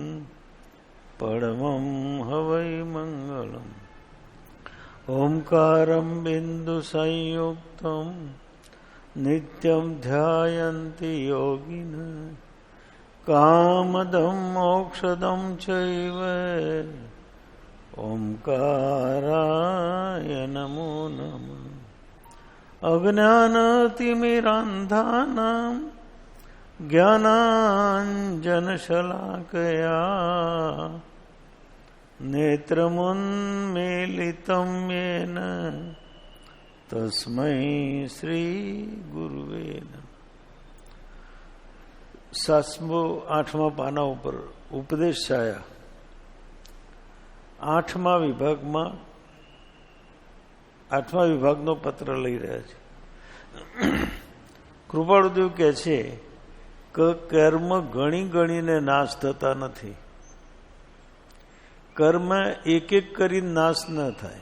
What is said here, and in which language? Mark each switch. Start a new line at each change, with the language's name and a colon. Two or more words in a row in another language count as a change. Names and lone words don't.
Sanskrit: परमं हवै मंगलम् ओंकारं बिंदु संयुक्तं नित्यं ध्यायन्ति योगिनः कामदं मोक्षदं चैव ओंकाराय नमो नमः अज्ञानतिमिरान्धानां ज्ञानाञ्जनशलाकया नेत्रमुन्मीलितं येन तस्मै श्रीगुरुवे नमः।
Gujarati: 8મા પાના ઉપર ઉપદેશ છાયા 8મા વિભાગનો પત્ર લઈ રહ્યા છે। કૃપાળુદેવ કહે છે કે કર્મ ગણી ગણીને નાશ થતા નથી, કર્મ એક એક કરીને નાશ ન થાય।